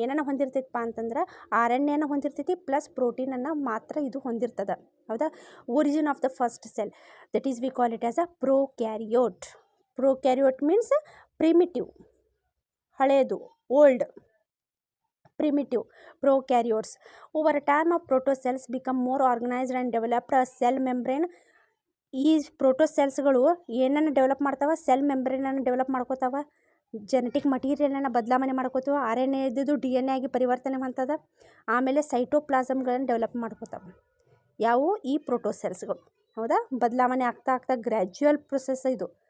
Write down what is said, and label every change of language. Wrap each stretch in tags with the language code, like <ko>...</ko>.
<kn>ಏನನ್ನ ಹೊಂದಿರ್ತೈತಪ್ಪ ಅಂತಂದ್ರೆ RNAನ ಹೊಂದಿರ್ತೈತಿ ಪ್ಲಸ್ ಪ್ರೋಟೀನನ್ನು ಮಾತ್ರ ಇದು ಹೊಂದಿರ್ತದೆ.</kn> <en>ಹೌದಾ, origin of the first cell that is we call it as a prokaryote. Prokaryote means primitive, ಹಳೇದು, old, primitive prokaryotes. Over a time of protocells become more organized and developed a cell membrane.</en> <kn>ಈ ಪ್ರೋಟೋಸೆಲ್ಸ್ಗಳು ಏನನ್ನು develop ಮಾಡ್ತಾವೆ, cell ಮೆಂಬ್ರೇನನ್ನು develop ಮಾಡ್ಕೋತಾವೆ, genetic ಮಟೀರಿಯಲನ್ನು ಬದಲಾವಣೆ ಮಾಡ್ಕೋತಾವೆ, RNA ಇದ್ದಿದ್ದು DNA ಆಗಿ ಪರಿವರ್ತನೆ ಹೊಂತದ, ಆಮೇಲೆ ಸೈಟೋಪ್ಲಾಸಮ್ಗಳನ್ನು develop ಮಾಡ್ಕೋತಾವೆ. ಯಾವುವು, ಈ ಪ್ರೋಟೋಸೆಲ್ಸ್ಗಳು. ಹೌದಾ, ಬದಲಾವಣೆ ಆಗ್ತಾ ಆಗ್ತಾ ಗ್ರ್ಯಾಜುಯಲ್ ಪ್ರೊಸೆಸ್ ಇದು.</kn>